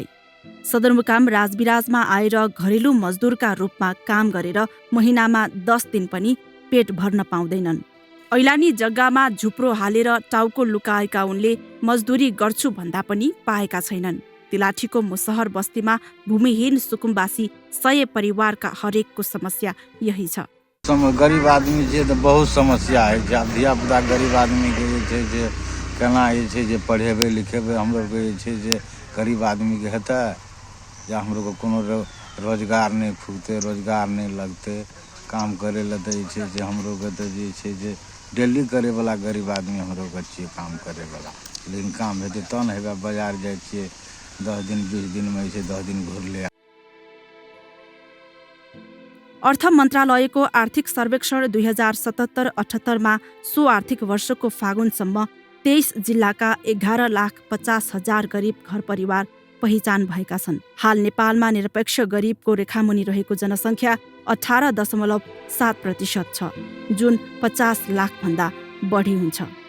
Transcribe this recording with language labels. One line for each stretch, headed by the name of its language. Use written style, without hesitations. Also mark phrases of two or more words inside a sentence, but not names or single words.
Nepali: सदरमुकाम राजविराजमा आएर घरेलु मजदुरका रूपमा काम गरेर महिनामा 10 दिन पनि पेट भर्न पाउँदैनन्। ऐलानी जग्गामा झुप्रो हालेर टाउको लुकाएका उनले मजदुरी गर्छु भन्दा पनि पाएका छैनन्। तिलाठीको मुसहर बस्तीमा भूमिहीन सुकुम्बासी 100 परिवारका हरेकको समस्या यही छ।
Maithili: गरीब आदमी छै तऽ बहुत समस्या है। धियापुता गरीब आदमीके जे छै जे केना जे छै जे पढ़ेबै लिखेबै हमरोके जे छै जे गरीब आदमीके हेतै जे हमरोके कोनो रोजगार नहि खुजतै, रोजगार नहि लगतै, काम करै लए तऽ जे छै जे हमरोके तऽ जे छै जे डेली करैवला गरीब आदमी हमरोके छियै काम करैवला। लेकिन काम हेतै तब ने हेबे। बाजार जाइ छियै 10 दिन 20 दिनमे जे छै 10 दिन घुरले।
Nepali: अर्थ मन्त्रालयको आर्थिक सर्वेक्षण 2077-78 मा सो आर्थिक वर्षको फागुनसम्म 23 जिल्लाका 11,50,000 गरीब घर परिवार पहिचान भएका छन्। हाल नेपालमा निरपेक्ष गरिबको रेखामुनि रहेको जनसङ्ख्या 18.7% छ, जुन 50 लाखभन्दा बढी हुन्छ।